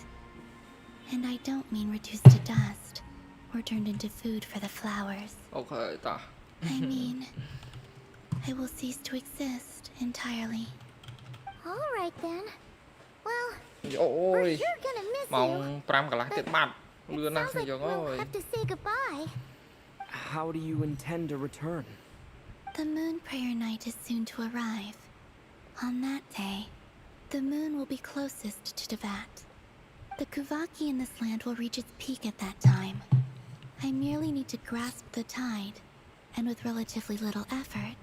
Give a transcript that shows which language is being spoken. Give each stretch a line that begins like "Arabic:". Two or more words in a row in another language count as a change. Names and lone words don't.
English: And I don't mean reduced to dust, or turned into food for the flowers. Okay, ta. I mean, I will cease to exist entirely. Alright then. Well, Ôi, we're sure gonna miss mong you.
Khmer: 5 កន្លះទៀតបាត់លឿនណាស់
English: Sounds like
Khmer: យើងអ
English: we'll ើយ have to say goodbye. How do you intend to return? The moon prayer night is soon to arrive. On that day, the moon will be closest to Devat. The Kuvaki in this land will reach its peak at that time. I merely need to grasp the tide, and with relatively little effort.